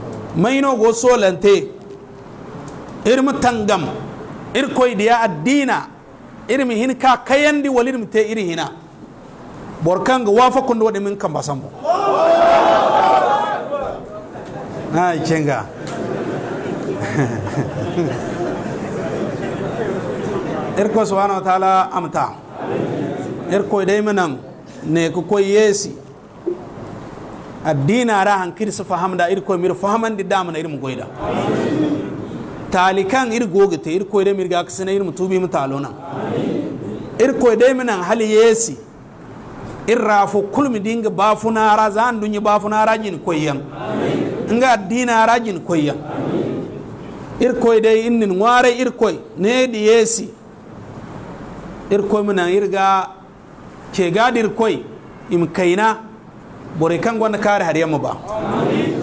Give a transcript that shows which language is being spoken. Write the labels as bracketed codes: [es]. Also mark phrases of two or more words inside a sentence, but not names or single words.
[dje] maino go solante irmu tangam irkoy diya addina irmi hin ka kayandi walirmi te iri hina borkan ga wafa kun wadi min kan basambo na cenga irko [ar] سبحانه وتعالى [dje] amta irko dai manan ne ku koy yesi addina ra hankir su fahamda irko mir fahamandi damana irmu goida talikan irgogite irko dai mirga kasana irmu tubi mutalona irko dai manan hali yesi irrafo kulmi dinga bafunara zan dunya bafunara jin koyan nga addina ra jin koyan irko dai innin ware irko ne di yesi irko mina irga ke gadir koi im kaina bore kan gwanda kare har yamma ba